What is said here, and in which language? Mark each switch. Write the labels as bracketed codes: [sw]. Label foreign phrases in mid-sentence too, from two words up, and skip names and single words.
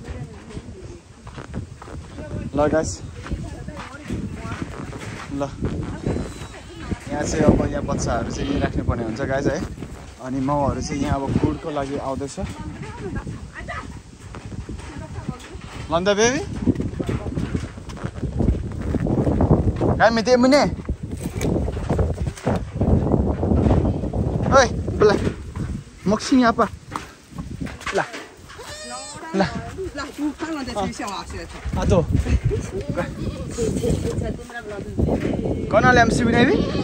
[ne] ल गाइस ल यहाँ चाहिँ अब यहाँ बच्चाहरु चाहिँ यही राख्नु पर्ने हुन्छ गाइस है अनि माउहरु चाहिँ यहाँ अब कुडको लागि आउँदैछ लन्दा बेबी [ms] Kami tiap mana? Oi, belah. Maksudnya apa? Lah. Lah. Lah, bukan ada cerita apa sih? Aduh. Kau nak lihat MCB ni?